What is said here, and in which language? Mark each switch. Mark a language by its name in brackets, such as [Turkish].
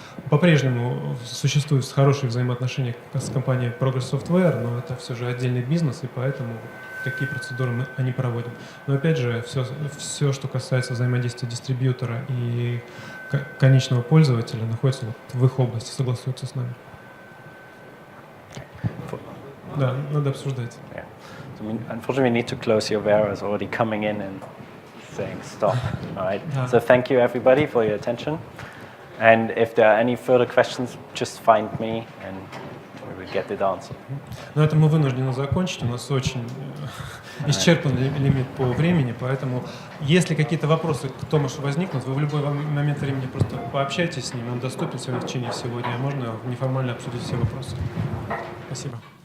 [Russian] По-прежнему существуют хорошие взаимоотношения с компанией Aurea Software, но это все же отдельный бизнес, и поэтому такие процедуры мы не проводим. Но опять же, все, что касается взаимодействия дистрибьютора и конечного пользователя находится вот в их области, согласуются с нами. Да, надо обсуждать. [English] Yeah. So unfortunately, we need to close here. Vera is already coming in and saying stop. All right. So thank you everybody for your attention. And if there are any further questions, just find me and we will get it answered. [Russian] На этом мы вынуждены закончить. У нас очень исчерпанный лимит по времени, поэтому если какие-то вопросы к Томашу возникнут, вы в любой момент времени просто пообщайтесь с ним, он доступен сегодня в течение всего дня, можно неформально обсудить все вопросы. Спасибо.